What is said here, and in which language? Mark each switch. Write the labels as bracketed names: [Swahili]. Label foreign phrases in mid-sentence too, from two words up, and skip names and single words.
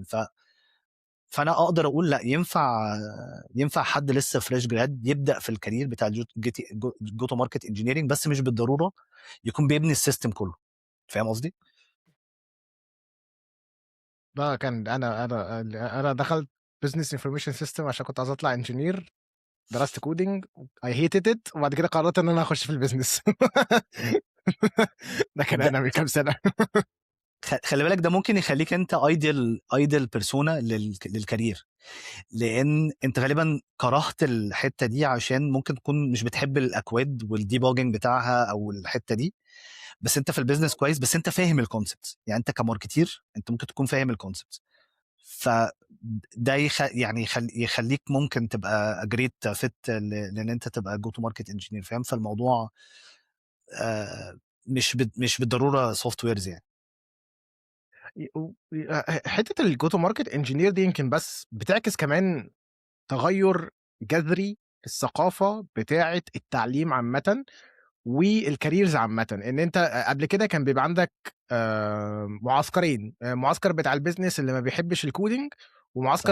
[Arabic] فانا اقدر اقول لا، ينفع حد لسه [English] fresh grad [Arabic] يبدا في الكارير بتاع [English] go to market engineering, [Arabic] بس مش بالضروره يكون بيبني السيستم كله. فاهم قصدي؟ ده كان أنا دخلت [English] business information system [Arabic] عشان كنت عايز أطلع engineer، درست [English] coding I hated it [Arabic] وبعد كده قررت إن أنا أخش في الbusiness. ده كان ده أنا من كام سنة. خلي بالك، ده ممكن يخليك انت [English] ideal persona [Arabic] للكارير، لان انت غالبا كرهت الحته دي عشان ممكن تكون مش بتحب الاكواد والديبوجينج بتاعها او الحته دي. بس انت في البيزنس كويس، بس انت فاهم الكونسبت، يعني انت كماركتير انت ممكن تكون فاهم الكونسبت. فده يعني يخليك ممكن تبقى [English] great fit [Arabic] لان انت تبقى [English] go to market engineer. [Arabic] فاهم؟ فالموضوع مش بالضروره [English] soft wares [Arabic] يعني. حتة ال [English] go to market engineer [Arabic] دي يمكن بس بتعكس كمان تغيُّر جذري في الثقافة بتاعة التعليم عامةً والcareers عامةً، إن أنت قبل كده كان بيبقى عندك معسكرين، معسكر بتاع الbusiness اللي ما بيحبش الcoding، ومعسكر